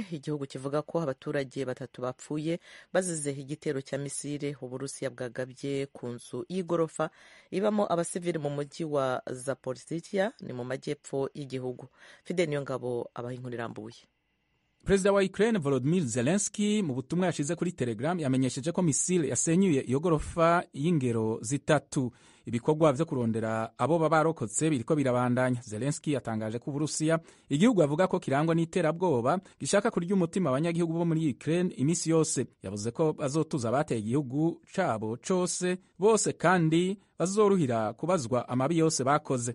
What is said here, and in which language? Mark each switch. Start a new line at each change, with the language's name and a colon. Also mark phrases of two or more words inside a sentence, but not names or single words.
Kinyarwanda: Igihugu kivuga ko abaturage 3 bapfuye bazize igitero cya misile Uburusiya bwagabye ku nzu y'igorofa ibamo abasivili mu mujyi wa Zaporizhia, ni mu majyepfo y'igihugu.
Rundi: Fidel Niyongabo abaha inkuru irambuye. Perezida wa Ukraine Volodymyr Zelensky mu butumwa yashize kuri Telegram yamenyesheje ko misile yasenyuye iyo gorofa y'ingero zitatu. Ibikorwa vyo kurondera abo babarokotse biriko birabandanya. Zelensky yatangaje ko Uburusiya, igihugu avuga ko kirangwa n'iterabwoba, gishaka kurya umutima abanyagihugu bo muri Ukraine imisi yose. Yavuze ko bazotuza abateye igihugu cabo cose bose, kandi bazoruhira kubazwa amabi yose bakoze.